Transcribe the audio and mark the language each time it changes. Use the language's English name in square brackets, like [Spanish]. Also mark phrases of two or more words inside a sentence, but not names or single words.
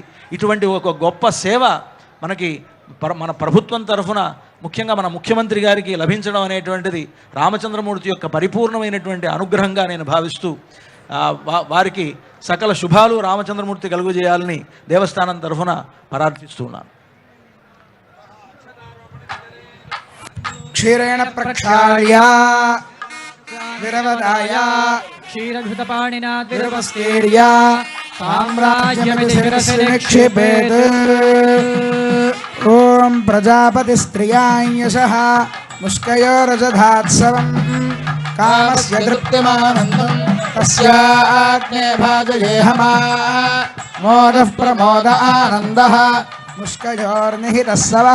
[Telugu] ఇటువంటి ఒక గొప్ప సేవ మనకి మన ప్రభుత్వం తరఫున, ముఖ్యంగా మన ముఖ్యమంత్రి గారికి లభించడం అనేటువంటిది రామచంద్రమూర్తి యొక్క పరిపూర్ణమైనటువంటి అనుగ్రహంగా నేను భావిస్తూ వారికి సకల శుభాలు రామచంద్రమూర్తి కలుగజేయాలని దేవస్థానం తరఫున ప్రార్థిస్తున్నాను. [Sanskrit] क्षीरेण प्रक्षाल्य विरवदाय क्षीरघृतपाणिना विरवस्तीर्य साम्राज्यमिति शिरसि निक्षिपेत्। ॐ प्रजापतिस्त्रियां यशः मुष्कयोरजधात्सवम् कामस्य तृप्तिमानन्दं तस्याग्ने भाजयेहमा मोदः प्रमोद आनन्दः मुष्कयोर्निहितः सवः